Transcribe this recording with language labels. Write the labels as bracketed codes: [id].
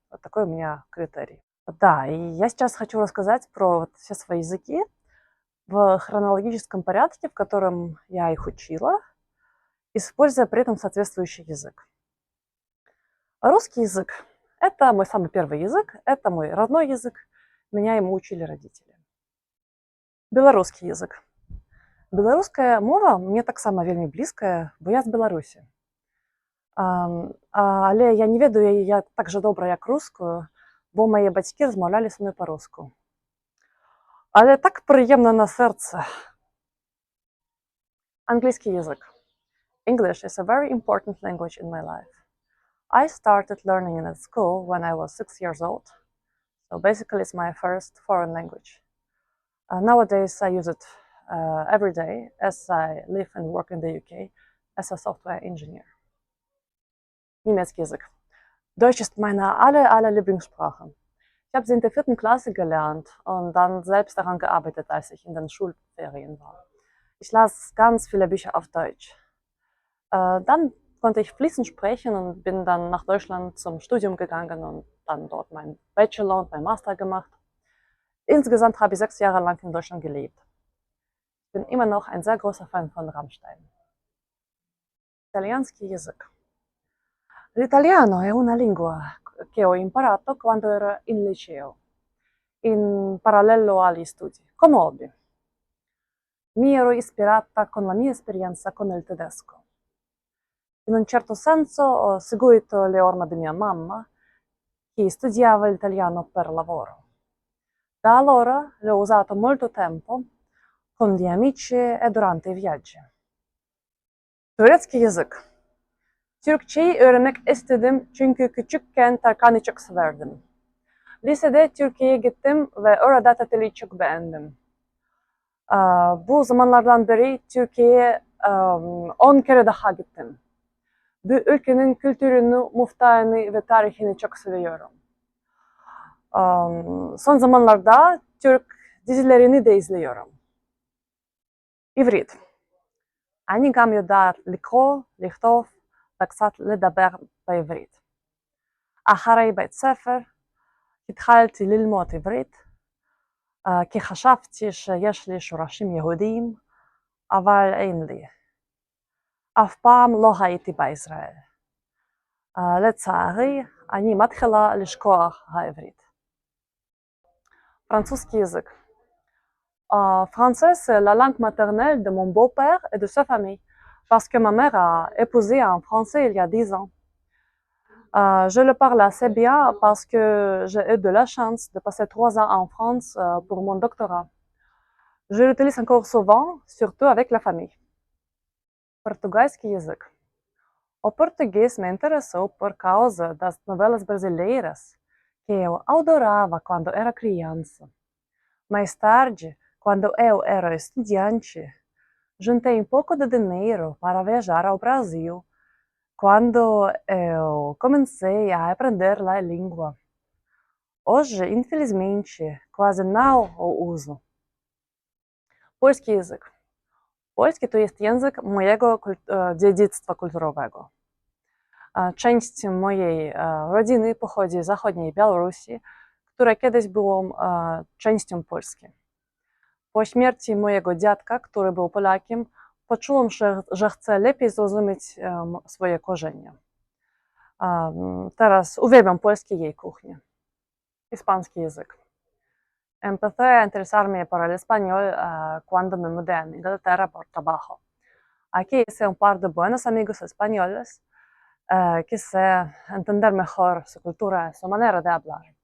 [ru] Вот такой у меня критерий. Да, и я сейчас хочу рассказать про все свои языки в хронологическом порядке, в котором я их учила, используя при этом соответствующий язык. Русский язык – это мой самый первый язык, это мой родной язык, меня ему учили родители. Белорусский язык. [be] Беларуская мова мне таксама вельмі блізкая, бо я з Беларусі. Але я не ведаю яе так жа добра, як рускую, бо мае бацькі размаўлялі са мной па-руску. Але так прыемна на сэрца. Англійскі язык. [en] English is a very important language in my life. I started learning it at school when I was 6 years old, so basically it's my first foreign language. Nowadays I use it every day as I live and work in the UK as a software engineer. [ru] Немецкий язык. [de] Deutsch ist meine aller Lieblingssprache. Ich habe sie in der 4. Klasse gelernt und dann selbst daran gearbeitet, als ich in den Schulferien war. Ich las ganz viele Bücher auf Deutsch. Dann konnte ich fließend sprechen und bin dann nach Deutschland zum Studium gegangen und dann dort meinen Bachelor und meinen Master gemacht. Insgesamt habe ich 6 Jahre lang in Deutschland gelebt. Ich bin immer noch ein sehr großer Fan von Rammstein. [ru] Italianский язык. [it] L'italiano è una lingua che ho imparato quando ero in liceo, in parallelo agli studi, come hobby. Mi ero ispirata con la mia esperienza con il tedesco. In un certo senso ho seguito le orme di mia mamma, che studiava l'italiano per lavoro. Da allora l'ho usato molto tempo con gli amici e durante i viaggi. [ru] Turecki языk. [tr] Türkçeyi öğrenmek istedim çünkü küçükken Tarkan'ı çok severdim. Lisede Türkiye'ye gittim ve orada tatili çok beğendim. Bu zamanlardan beri Türkiye'ye 10 kere daha gittim. Bu ülkenin kültürünü, muhtarını ve tarihini çok seviyorum. Son zamanlarda Türk dizilerini de izliyorum. [he] עברית. אני גם יודעת לקרוא, לכתוב וקצת לדבר בעברית. אחרי בית ספר התחלתי ללמוד עברית, כי חשבתי שיש לי שורשים יהודיים, אבל אין לי. אף פעם לא הייתי בישראל. לצערי, אני מתחילה לשכוח העברית. [ru] Французский язык. [fr] Français, c'est la langue maternelle de mon beau-père et de sa famille, parce que ma mère a épousé un Français il y a 10 ans. Je le parle assez bien parce que j'ai eu de la chance de passer 3 ans en France pour mon doctorat. Je l'utilise encore souvent, surtout avec la famille. [ru] Português язык. [pt] O português me interessou por causa das novelas brasileiras, que eu adorava quando era criança. Mais tarde, quando eu era estudante, juntei um pouco de dinheiro para viajar ao Brasil, quando eu comecei a aprender a língua. Hoje, infelizmente, quase não o uso. [pl] Polski język. Polski to jest język mojego dziedzictwa kulturowego. Część mojej rodziny pochodzi z zachodniej Białorusi, która kiedyś była częścią Polski. Po śmierci mojego dziadka, który był Polakiem, poczułam, że chcę lepiej zrozumieć swoje korzenie. Teraz uwielbiam polski i jej kuchnię. Hiszpański język. [es] Empecé a interesarme por el español cuando me mudé a Inglaterra por trabajo. Aquí hice un par de buenos amigos españoles. Quise entender mejor su cultura, su manera de hablar.